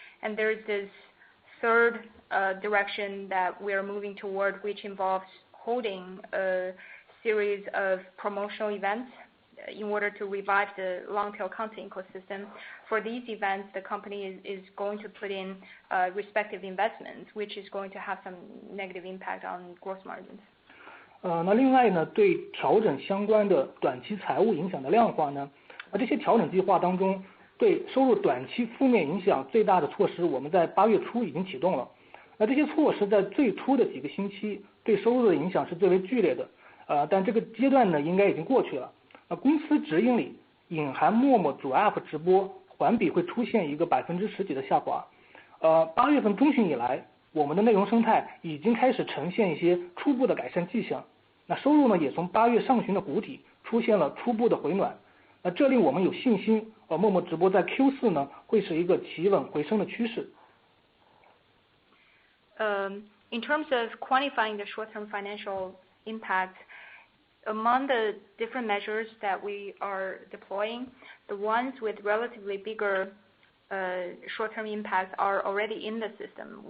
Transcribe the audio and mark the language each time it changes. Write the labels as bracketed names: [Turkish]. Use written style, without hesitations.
[English] And there's this third direction that we are moving toward, which involves holding a series of promotional events in order to revive the long-tail content ecosystem. For these events, the company is going to put in respective investments, which is going to have some negative impact on gross margins. [Chinese] 那另外呢，对调整相关的短期财务影响的量化呢，这些调整计划当中，对收入短期负面影响最大的措施，我们在8月初已经启动了。那这些措施在最初的几个星期对收入的影响是最为剧烈的，但这个阶段呢应该已经过去了。公司直营里隐含陌陌主 App 直播环比会出现一个10%几的下滑。 8月份中旬以来，我们的内容生态已经开始呈现一些初步的改善迹象。那收入呢也从8月上旬的谷底出现了初步的回暖。那这令我们有信心，陌陌直播在 Q4 呢会是一个企稳回升的趋势。 [English] In terms of quantifying the short-term financial impact, among the different measures that we are deploying, the ones with relatively bigger short-term impacts are already in the system.